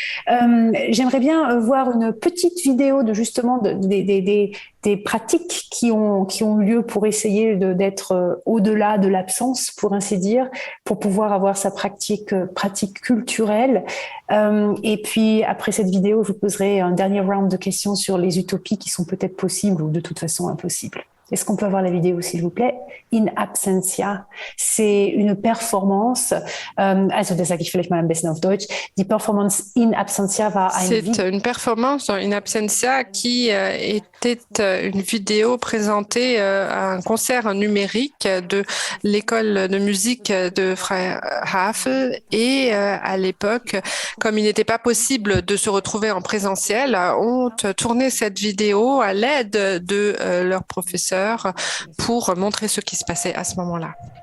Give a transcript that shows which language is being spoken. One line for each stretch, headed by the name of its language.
French: J'aimerais bien voir une petite vidéo de justement des pratiques qui ont eu lieu pour essayer d'être au-delà de l'absence, pour ainsi dire, pour pouvoir avoir sa pratique culturelle. Et puis, après cette vidéo, je vous poserai un dernier round de questions sur les utopies qui sont peut-être possibles ou de toute façon impossibles. Est-ce qu'on peut avoir la vidéo, s'il vous plaît?
Latin: In Absentia.
French: C'est une performance,
German: also das sage ich vielleicht mal ein bisschen auf Deutsch. Die Performance In Absentia war
French: C'est une performance In Absentia qui était une vidéo présentée à un concert numérique de l'école de musique de Freihafel. Et à l'époque, comme il n'était pas possible de se retrouver en présentiel, ont tourné cette vidéo à l'aide de leurs professeurs pour montrer ce qui se passait à ce moment-là.